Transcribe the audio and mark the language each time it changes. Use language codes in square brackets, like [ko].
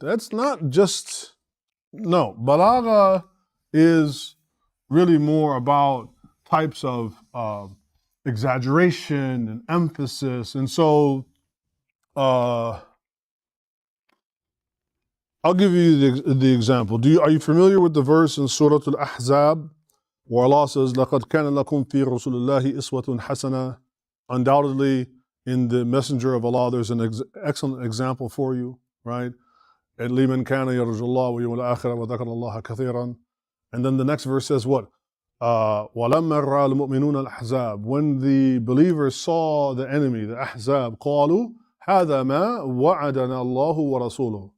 [en] That's not just, no. Balagha is really more about types of exaggeration and emphasis. And so I'll give you the example. Are you familiar with the verse in Surah al-Ahzab where Allah says, [ar] لَقَدْ كَانَ لَكُمْ فِي رَسُولِ اللَّهِ إِسْوَةٌ حَسَنَةٌ. [en] Undoubtedly, in the Messenger of Allah, there's an excellent example for you, right? [ar] لِمَنْ كَانَ يَرْجُو اللَّهَ وَيَوْمَ الْآخِرَةَ وَذَكَرَ اللَّهَ كَثِيرًا. [en] And then the next verse says what? [ar] وَلَمَّا رَأَى الْمُؤْمِنُونَ الْأَحْزَابَ. [en] When the believers saw the enemy, the Ahzab, [ar] قَالُوا هَذَا مَا وَعَدَنَا اللَّهُ وَرَسُولُهُ.